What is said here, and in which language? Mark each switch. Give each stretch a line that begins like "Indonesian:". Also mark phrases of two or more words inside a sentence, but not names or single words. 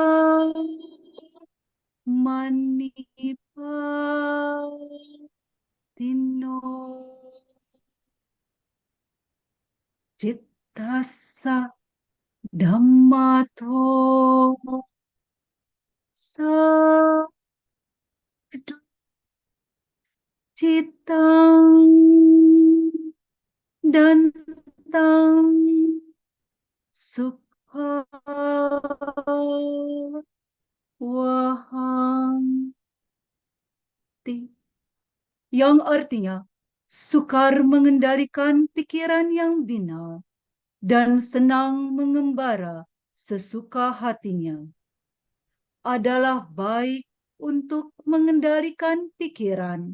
Pali: manipatino cittasa Dhammato sa citang dantang sukha wahanti,
Indonesian: yang artinya sukar mengendalikan pikiran yang binal dan senang mengembara sesuka hatinya. Adalah baik untuk mengendalikan pikiran.